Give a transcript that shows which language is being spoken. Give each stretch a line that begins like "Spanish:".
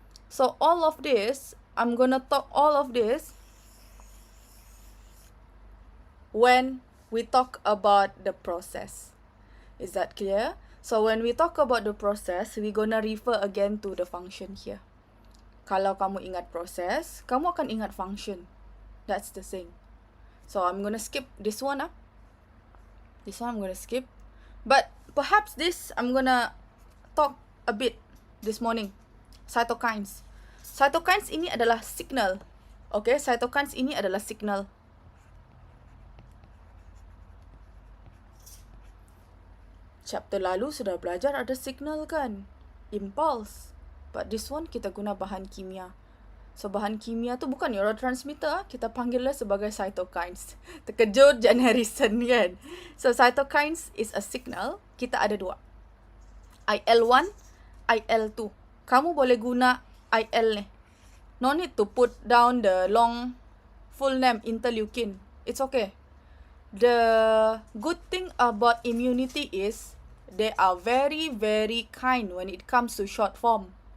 English: So, all of this, I'm gonna talk all of this when we talk about the process. Is that clear? So, when we talk about the process, we're gonna refer again to the function here.
Malay: Kalau kamu ingat proses, kamu akan ingat function.
English: That's the thing. So, I'm going to skip this one. This one I'm going to skip. But perhaps this, I'm going to talk a bit this morning. Cytokines.
Malay: Cytokines ini adalah signal. Okay, cytokines ini adalah signal. Chapter lalu sudah belajar ada signal kan? Impulse.
English: But this one
Malay: kita guna bahan kimia. So, bahan kimia tu bukan neurotransmitter. Kita panggilnya sebagai cytokines. Terkejut Jan Harrison kan?
English: So, cytokines is a signal.
Malay: Kita ada dua.
English: IL-1, IL-2.
Malay: Kamu boleh guna IL ni.
English: No need to put down the long full name interleukin. It's okay. The good thing about immunity is they are very, very kind when it comes to short form.